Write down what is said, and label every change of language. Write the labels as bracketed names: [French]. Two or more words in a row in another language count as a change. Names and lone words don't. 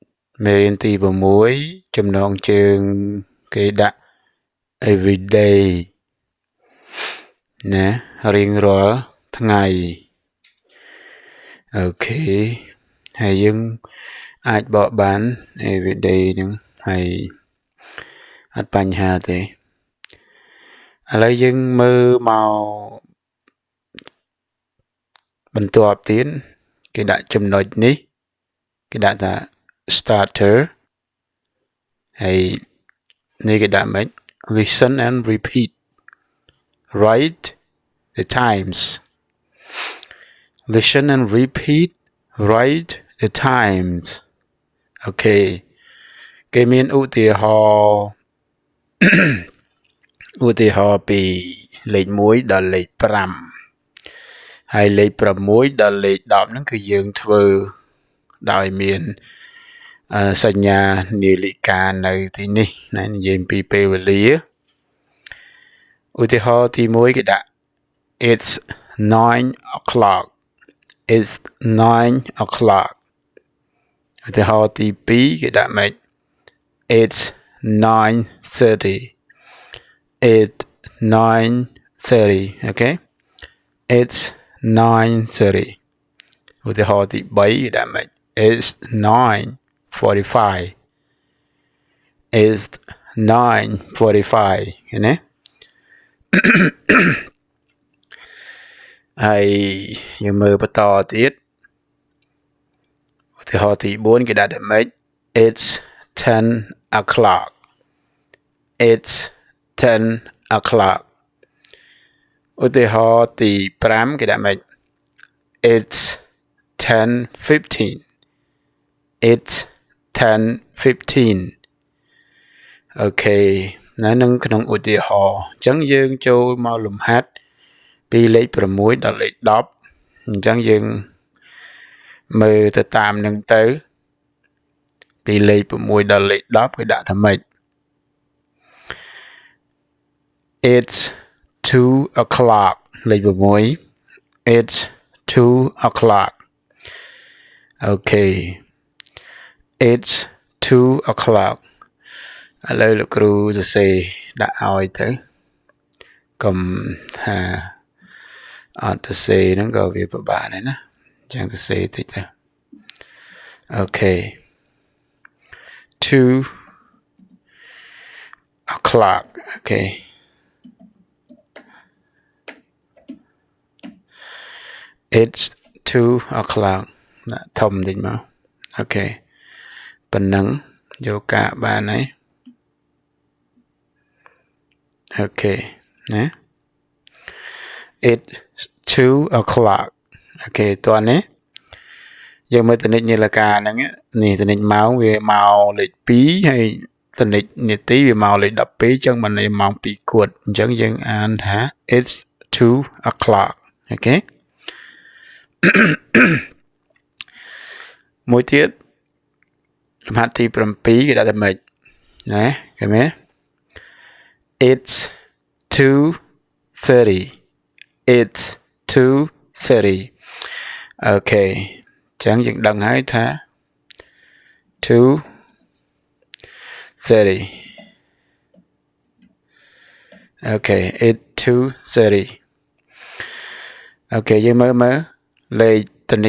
[Khmer] មេរៀនទី6ចំណងជើងគេដាក់ everyday ណារៀងរាល់ថ្ងៃអូខេហើយយើងអាចបកបាន everyday ហ្នឹងហើយអត់បញ្ហាទេឥឡូវយើងមើលមក បន្ទាប់ទៀតគេដាក់ចំណុចនេះគេដាក់ថា starter ហើយនេះគេដាក់មិន [English] listen and repeat write the times listen and repeat write the times [Khmer] អូខេគេមានឧទាហរណ៍ ឧទាហរណ៍ពីលេខ1ដល់លេខ5ហើយលេខ6ដល់លេខ10ហ្នឹងគឺយើង ធ្វើដោយមានសញ្ញានាឡិកានៅទីនេះណានិយាយពីពេលវេលាឧទាហរណ៍ទី1គេដាក់ [English] it's 9 o'clock it's 9 o'clock [Khmer] ឧទាហរណ៍ទី2គេដាក់ម៉េច [English] it's 9:30 it's 9:30 okay it's 9:30 [Khmer] ឧទាហរណ៍ទី3គេដាក់ម៉េច [English] it's 9:45 it's 9:45 [Khmer] ឃើញទេ ហើយយើងមើលបន្តទៀតឧទាហរណ៍ទី4គេដាក់ម៉េច [English] it's 10 o'clock it's 10 [Khmer] o'clock ឧទាហរណ៍ទី5គេដាក់ម៉េច [English] it's 10:15 it's 10:15 [Khmer] អូខេនៅនឹងក្នុងឧទាហរណ៍អញ្ចឹងយើងចូលមកលំហាត់ពីលេខ6ដល់លេខ10អញ្ចឹងយើងមើលទៅតាមនឹងទៅពីលេខ6ដល់លេខ10គេដាក់ថាម៉េច [English] it's 2 o'clock [Khmer] លេខ6 [English] it's 2 o'clock [Khmer] អូខេ [English] it's 2 o'clock [Khmer] ឥឡូវលោកគ្រូសរសេរដាក់ឲ្យទៅកុំថាអត់សរសេរហ្នឹងក៏វាពិបាកដែរណាអញ្ចឹងសរសេរតិចទៅអូខេ 2 o'clock អូខេ [English] it's 2 o'clock [Khmer] ដាក់ធំតិចមកអូខេប៉ុណ្ណឹងយកកាកបានហើយ អូខេណា [English] it's 2 o'clock [Khmer] អូខេតោះនេះយើងមើលតនិចនាឡិកាហ្នឹងនេះតនិចម៉ោងវាមកលេខ2ហើយតនិចនាទីវាមកលេខ12អញ្ចឹងបានម៉ោង2គួតអញ្ចឹងយើងអានថា [English] it's 2 o'clock [Khmer] អូខេ មួយទៀតលំហាត់ទី7គេដាក់ថាម៉េចណាឃើញទេ it's 2:30 it's 2:30 អូខេអញ្ចឹងយើងដឹងហើយថា 2:30 អូខេ it's 2:30 អូខេយើងមើលលេខតនិច